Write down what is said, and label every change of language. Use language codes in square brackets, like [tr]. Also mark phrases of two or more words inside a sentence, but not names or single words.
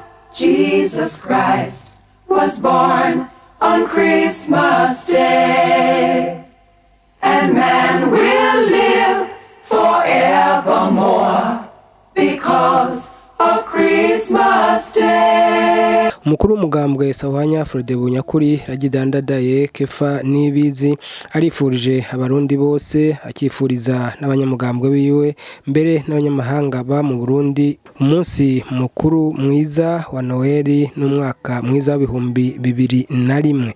[en] Jesus Christ was born on Christmas Day, and man will live forevermore because of Christmas Day. [rn] Umukuru w'umugambwe Sahwanya Frode Bunyakuri Ragidandadaye Kefa Nibizi arifurije abarundi bose akifuriza n'abanyamugambwe biwe mbere n'abanyamahanga ba mu Burundi umunsi mukuru mwiza wa Noeli n'umwaka mwiza w'ibihumbi 2001.